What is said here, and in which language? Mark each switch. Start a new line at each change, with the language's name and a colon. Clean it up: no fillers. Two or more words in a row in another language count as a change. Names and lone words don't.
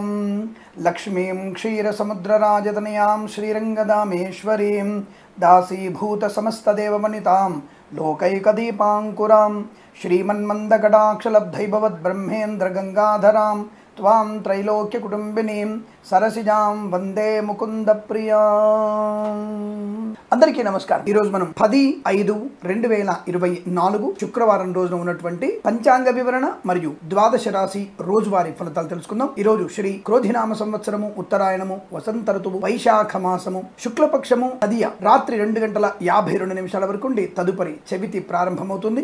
Sanskrit: लक्ष्मीं क्षीरसमुद्रराजतनयां श्रीरङ्गदामेश्वरीं दासीभूतसमस्तदेववनितां लोकैकदीपाङ्कुरां श्रीमन्मन्दकटाक्षलब्धैभवद्ब्रह्मेन्द्रगङ्गाधरां त्वां त्रैलोक्यकुटुम्बिनीं सरसिजां वंदे मुकुंदप्रिया।
Telugu: అందరికీ నమస్కారం। ఈ రోజు మనం 10/5/2024 శుక్రవారం రోజున ఉన్నటువంటి పంచాంగ వివరణ మరియు ద్వాదశ రాశి రోజువారీ ఫలితాలు తెలుసుకుందాం। ఈ రోజు శ్రీ క్రోధినామ సంవత్సరము, ఉత్తరాయణము, వసంత ఋతువు, వైశాఖ మాసము, శుక్లపక్షము తదియ రాత్రి 2:52 వరకు ఉండి తదుపరి చవితి ప్రారంభమవుతుంది।